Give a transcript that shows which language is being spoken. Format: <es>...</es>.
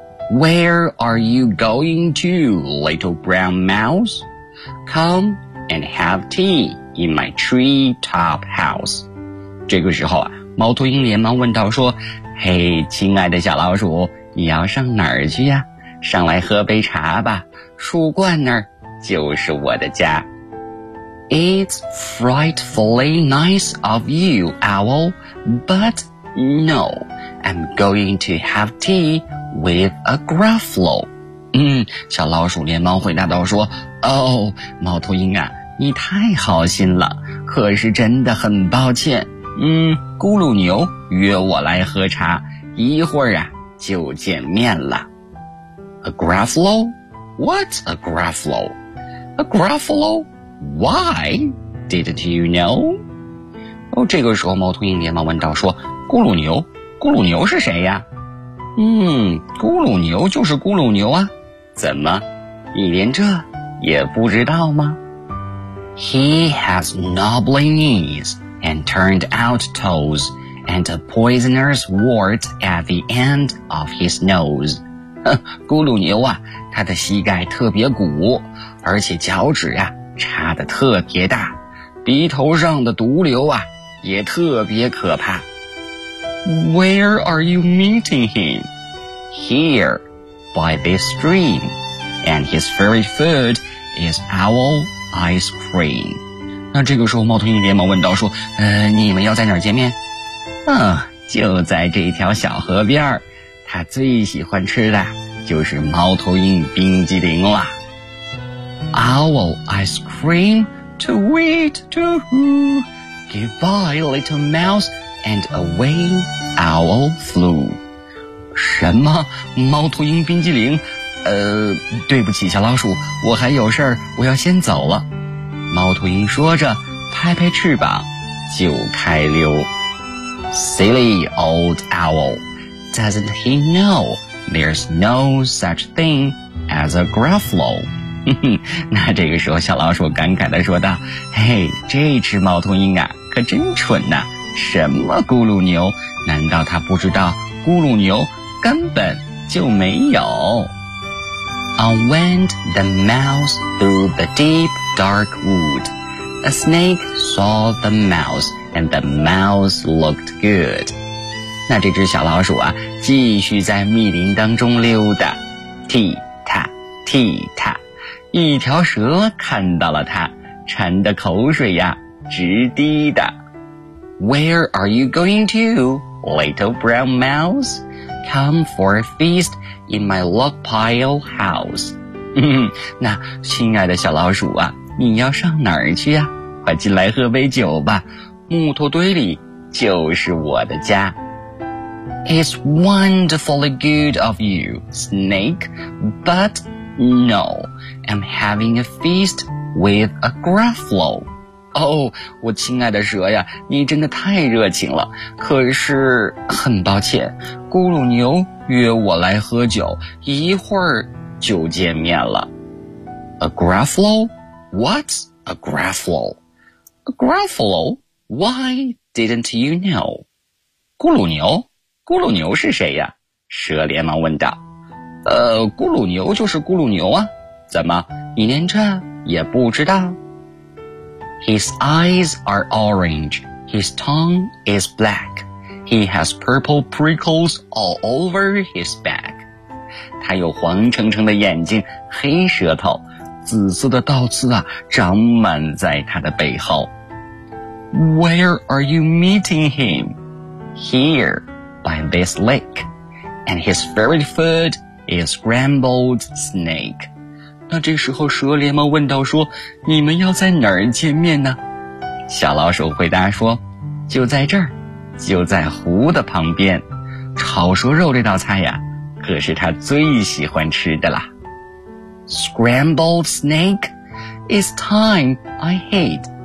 <en>Where are you going to, little brown mouse? Come and have tea in my tree top house.</en> <zh>这个时候啊，猫头鹰连忙问道说，嘿，亲爱的小老鼠，你要上哪儿去呀？上来喝杯茶吧，树冠那儿就是我的家。</zh> <en>It's frightfully nice of you, owl, but no, I'm going to have tea with a gruffalo.</en> <zh>小老鼠连忙回答道说，哦，猫头鹰啊，你太好心了，可是真的很抱歉。咕噜牛约我来喝茶，一会儿啊就见面了。</zh> <en>A gruffalo? What's a gruffalo? A gruffalo? Why didn't you know?</en> <zh>哦，这个时候猫头鹰连忙问道说，咕噜牛，咕噜牛是谁呀？咕噜牛就是咕噜牛啊。怎么，你连这也不知道吗？</zh> <en>He has knobbly knees and turned out toes and a poisonous wart at the end of his nose.</en> <zh>咕噜牛啊，他的膝盖特别鼓，而且脚趾啊插得特别大，鼻头上的毒瘤啊也特别可怕。</zh> <en>Where are you meeting him? Here, by this stream, and his favorite food is owl ice cream.</en> <zh>那这个时候猫头鹰连忙问道说，你们要在哪儿见面？就在这条小河边，他最喜欢吃的就是猫头鹰冰激凌了。</zh> <en>Owl ice cream, to eat, to who? Goodbye, little mouse, and away owl flew.</en> <zh>什么？猫头鹰冰激凌？对不起，小老鼠，我还有事儿，我要先走了。猫头鹰说着，拍拍翅膀，就开溜。</zh> <en>Silly old owl, doesn't he know there's no such thing as a gruffalo?</en> <zh>那这个时候小老鼠感慨地说道，嘿，这只猫头鹰啊可真蠢呐，什么咕噜牛，难道它不知道咕噜牛根本就没有。</zh> <en>On went the mouse through the deep dark wood. A snake saw the mouse and the mouse looked good.</en> <zh>那这只小老鼠啊继续在密林当中溜达，踢踏踢踏，一条蛇看到了它，馋得口水呀直滴的。</zh> <en>Where are you going to, little brown mouse? Come for a feast in my log pile house.</en> <zh>那亲爱的小老鼠啊，你要上哪儿去呀？快进来喝杯酒吧，木头堆里就是我的家。</zh> <en>It's wonderfully good of you, snake, but... No, I'm having a feast with a gruffalo.</en> <zh>我亲爱的蛇呀，你真的太热情了。可是很抱歉，咕噜牛约我来喝酒，一会儿就见面了。</zh> <en>A gruffalo? What's a gruffalo? A gruffalo? Why didn't you know?</en> <zh>咕噜牛？咕噜牛是谁呀？蛇连忙问道。咕噜牛就是咕噜牛啊，怎么你连这也不知道？</zh> <en>His eyes are orange, his tongue is black, he has purple prickles all over his back.</en> <zh>他有黄澄澄的眼睛，黑舌头，紫色的倒刺啊长满在他的背后。</zh> <en>Where are you meeting him? Here, by this lake, and his favorite foodA scrambled snake.</en> <zh>那这时候蛇连忙问道说，你们要在哪儿见面呢？小老鼠回答说，就在这儿，就在湖的旁边。炒蛇肉这道菜呀，可是它最喜欢吃的啦。</zh> <en>Scrambled snake? It's time I head.</en>